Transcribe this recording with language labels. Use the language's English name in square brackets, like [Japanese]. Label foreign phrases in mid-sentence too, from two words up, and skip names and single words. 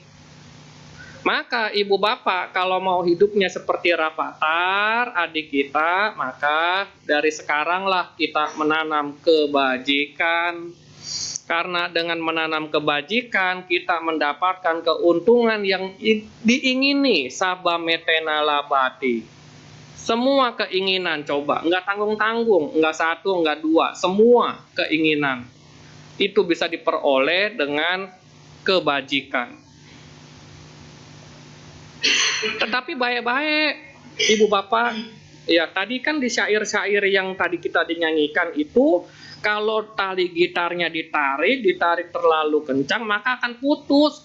[Indonesian] Maka ibu bapak kalau mau hidupnya seperti Rafathar adik kita, maka dari sekaranglah kita menanam kebajikan. Karena dengan menanam kebajikan kita mendapatkan keuntungan yang diingini, [Pali] sabba metena labati. [Indonesian] Semua keinginan coba, nggak tanggung-tanggung, nggak satu, nggak dua, semua keinginan itu bisa diperoleh dengan kebajikan. Tetapi baik-baik, ibu bapak, ya tadi kan di syair-syair yang tadi kita dinyanyikan itu, kalau tali gitarnya ditarik terlalu kencang maka akan putus.